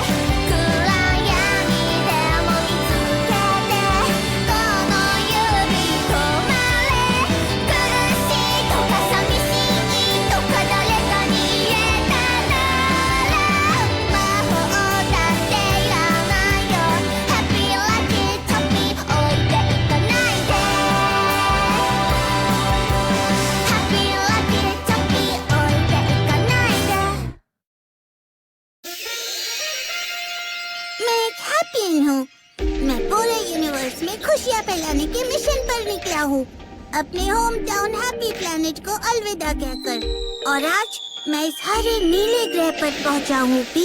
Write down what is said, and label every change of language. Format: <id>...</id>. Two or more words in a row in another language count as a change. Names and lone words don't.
<ja>暗闇でも見つけてこの指止まれ苦しいとか寂しいとか誰かに言えたなら魔法だっていらないよ Happy Lucky Toppy 置いていかないで Happy Lucky Toppy 置いていかないで</ja> <hi>मैं एक हैप्पी हूँ। मैं पूरे यूनिवर्स में खुशियाँ फैलाने के मिशन पर निकला हूँ, अपने</hi> <en>home town</en> <hi>हैप्पी प्लैनेट को अलविदा कहकर। और आज मैं इस हरे नीले ग्रह पर पहुँचा हूँ पी।</hi>